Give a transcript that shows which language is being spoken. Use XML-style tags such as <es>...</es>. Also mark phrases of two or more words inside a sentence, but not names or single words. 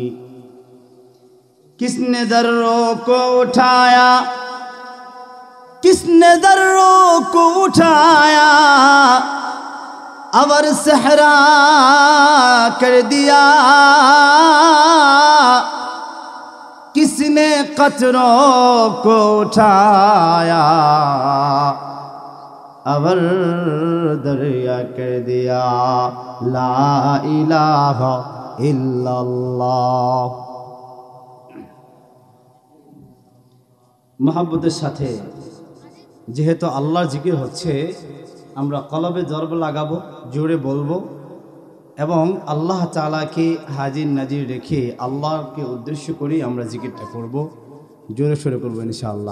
<ur>کس نے دروں کو اٹھایا، کس نے دروں کو اٹھایا، اور صحرا کر دیا، کس نے قطروں کو اٹھایا، اور دریا کر دیا.</ur> <ar>لا إله إلا الله.</ar> <bn>মহব্বতের সাথে যেহেতু আল্লাহর জিকির হচ্ছে, আমরা কলবে জরব লাগাবো, জোরে বলবো এবং আল্লাহ তাআলাকে হাজির নাজির রেখে আল্লাহকে উদ্দেশ্য করে আমরা জিকিরটা করব, জোরে সোরে করবো ইনশাআল্লাহ।</bn>